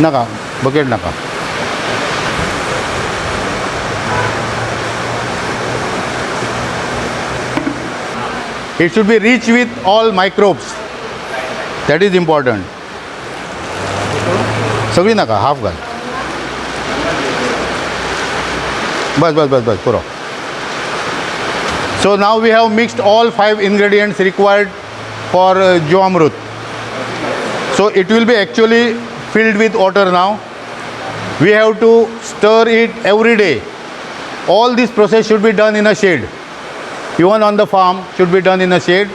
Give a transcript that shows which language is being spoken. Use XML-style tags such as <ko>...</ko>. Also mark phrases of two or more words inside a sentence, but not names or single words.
<kok>नाका बकेट नाका.</kok> <en>It should be rich with all microbes. That is important.</en> <kok>सगळी नाका, हाफ घाल. बस पुरो.</kok> <en>So now we have mixed all 5 ingredients required for Jivamrut. So it will be actually filled with water now. We have to stir it every day. All this process should be done in a shade. Even on the farm should be done in a shade.</en>